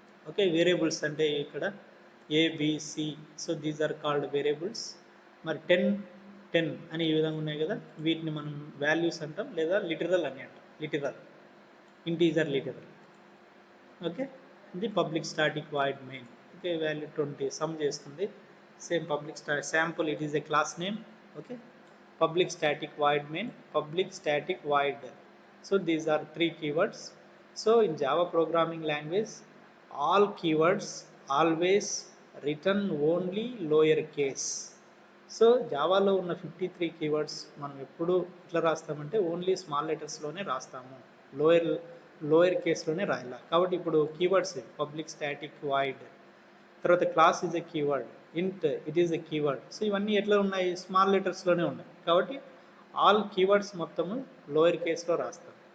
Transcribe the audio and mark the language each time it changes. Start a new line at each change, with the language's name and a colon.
Telugu: Okay variables అంటే ఇక్కడ ABC.
English: So these are called variables.
Telugu: మరి 10 అని ఈ విధంగా ఉన్నాయి కదా, వీటిని మనం వాల్యూస్ అంటాం లేదా లిటరల్ అని అంటాం. Integer literal. ఓకే ఇది public static void main. Okay value 20 some చేస్తుంది.
English: same public sample, it is a class name. Okay, public static void main, public static void. So these are three keywords. So in Java programming language, all keywords always written only lower case.
Telugu: So జావాలో ఉన్న 53 keywords మనం ఎప్పుడు ఇట్లా రాస్తామంటే only small లెటర్స్లోనే రాస్తాము, lower lower కేస్లోనే రాయాలి. కాబట్టి ఇప్పుడు keywords public static void, తర్వాత
English: Class is a keyword, int it is a keyword.
Telugu: So ఇవన్నీ ఎట్లా ఉన్నాయి, స్మాల్ లెటర్స్లోనే ఉన్నాయి. కాబట్టి ఆల్ కీవర్డ్స్ మొత్తము లోయర్ కేస్లో రాస్తాం.